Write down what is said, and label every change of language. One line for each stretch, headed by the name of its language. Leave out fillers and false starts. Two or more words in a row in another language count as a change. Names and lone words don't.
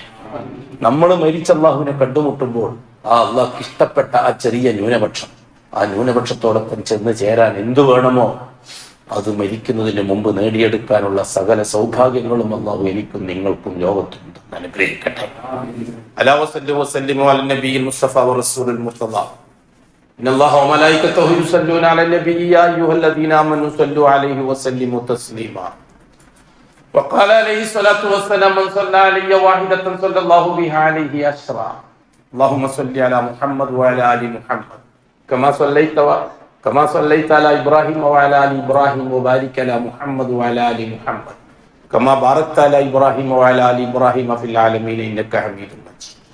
Malayalam: നമ്മൾ മരിച്ച അള്ളാഹുവിനെ കണ്ടുമുട്ടുമ്പോൾ ആ അള്ളാഹ്ക്ക് ഇഷ്ടപ്പെട്ട ആ ചെറിയ ന്യൂനപക്ഷം, ആ ന്യൂനപക്ഷത്തോടൊപ്പം ചെന്ന് ചേരാൻ എന്തു വേണമോ അത് മരിക്കുന്നതിന് മുമ്പ് നേടിയെടുക്കാനുള്ള സകല സൗഭാഗ്യങ്ങളും അള്ളാഹു എനിക്കും നിങ്ങൾക്കും ലോകത്തും അനുഗ്രഹിക്കട്ടെ.
Arabic: ألا وصلِّ وسلموا على النبي المصطفى والرسول المرتضى. إن الله وملائكته يصلون على النبي يا أيها الذين آمنوا صلوا عليه وسلموا تسليما. وقال عليه الصلاة والسلام من صلى علي واحدة صلى الله بها عليه عشرا. اللهم صل على محمد وعلى آل محمد كما صليت على إبراهيم وعلى آل إبراهيم وبارك على محمد وعلى آل محمد كما باركت على إبراهيم وعلى آل إبراهيم في العالمين إنك حميد مجيد.